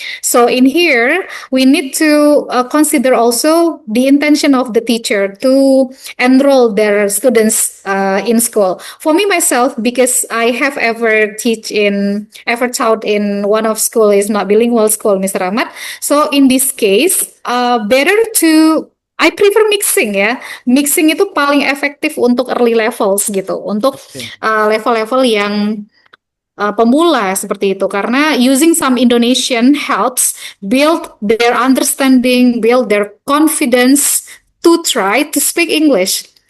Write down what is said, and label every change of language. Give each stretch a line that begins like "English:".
English: So in here we need to consider also the intention of the teacher to enroll their students in school. For me myself, because I have ever taught in one of school is not bilingual school, Mr. Ahmad. So in this case, better to I prefer mixing ya.
Indonesian: Mixing itu paling efektif untuk early levels gitu, untuk Oke. level-level yang pemula seperti itu.
English: Karena using some Indonesian helps build their understanding, build their confidence to try to speak English.